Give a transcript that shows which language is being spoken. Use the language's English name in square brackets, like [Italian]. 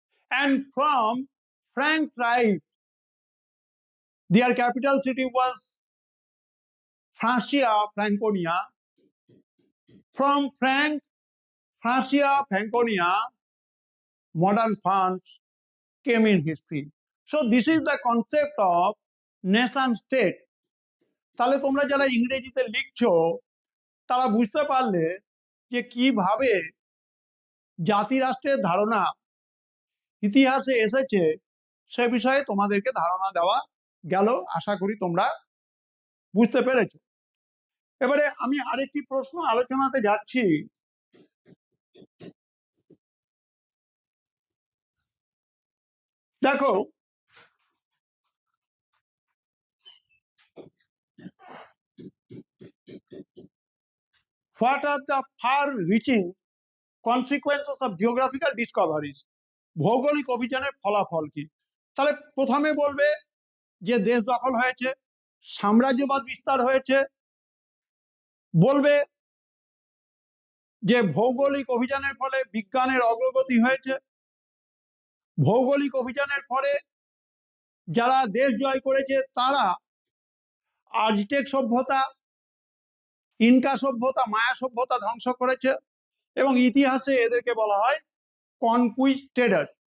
[English] And from Frank tribe, their capital city was Francia Franconia. From Francia Franconia, modern France came in history. So this is the concept of nation state. [Bangla] তাহলে তোমরা যারা ইংরেজিতে লিখছো তারা বুঝতে পারলে যে কিভাবে জাতিরাষ্ট্রের ধারণা ইতিহাসে এসেছে সে বিষয়ে তোমাদেরকে ধারণা দেওয়া গেল। আশা করি তোমরা বুঝতে পেরেছো। এবারে আমি আরেকটি প্রশ্ন আলোচনাতে যাচ্ছি। [English] দেখো, what are the far-reaching consequences of geographical discoveries? [Bangla] ভৌগোলিক অভিযানের ফলাফল কি? তাহলে প্রথমে বলবে যে দেশ দখল হয়েছে, সাম্রাজ্যবাদ বিস্তার হয়েছে, বলবে যে ভৌগোলিক অভিযানের ফলে বিজ্ঞানের অগ্রগতি হয়েছে, ভৌগোলিক অভিযানের ফলে যারা দেশ জয় করেছে তারা আজটেক সভ্যতা, ইনকা সভ্যতা, মায়া সভ্যতা ধ্বংস করেছে এবং ইতিহাসে এদেরকে বলা হয় কনকুইস্টেডার।